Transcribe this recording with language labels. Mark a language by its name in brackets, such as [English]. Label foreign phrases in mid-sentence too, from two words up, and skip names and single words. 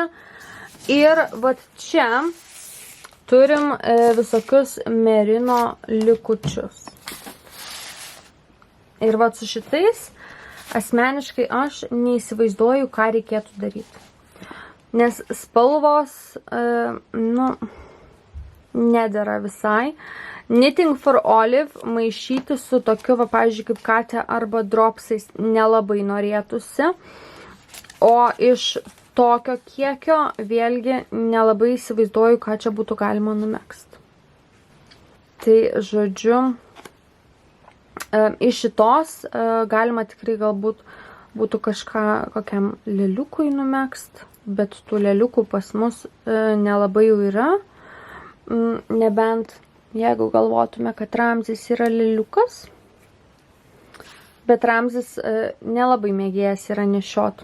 [Lithuanian] Ir vat čia turim visokius merino likučius. Ir vat su šitais asmeniškai aš neįsivaizduoju, ką reikėtų daryti. Nes spalvos, nedera visai. Knitting for Olive maišyti su tokiu, va, pavyzdžiui, kaip katė arba dropsais nelabai norėtųsi. O iš tokio kiekio vėlgi nelabai įsivaizduoju, ką čia būtų galima numegzt. Tai, žodžiu, iš šitos galima tikrai galbūt būtų kažką kokiam lėliukui numegzt, bet tų lėliukų pas mus nelabai jau yra, nebent jeigu galvotume, kad Ramzis yra lėliukas, bet Ramzis nelabai mėgėjas yra nešiot.